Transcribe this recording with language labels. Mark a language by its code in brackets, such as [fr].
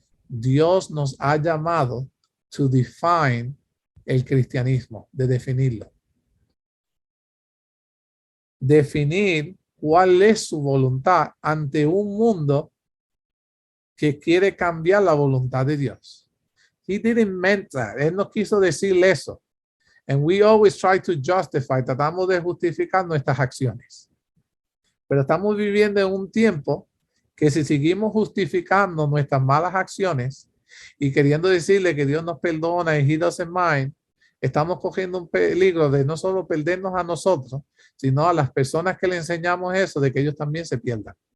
[es] Dios nos ha llamado [en] to define [es] el cristianismo, de definirlo. Definir cuál es su voluntad ante un mundo que quiere cambiar la voluntad de Dios. [en] He didn't mean that. [es] Él no quiso decir eso. [en] And we always try to justify. [es] Tratamos de justificar nuestras acciones. Pero estamos viviendo en un tiempo que si seguimos justificando nuestras malas acciones y queriendo decirle que Dios nos perdona y [en] He doesn't mind, [es] estamos cogiendo un peligro de no solo perdernos a nosotros, sino a las personas que le enseñamos eso, de que ellos también se pierdan.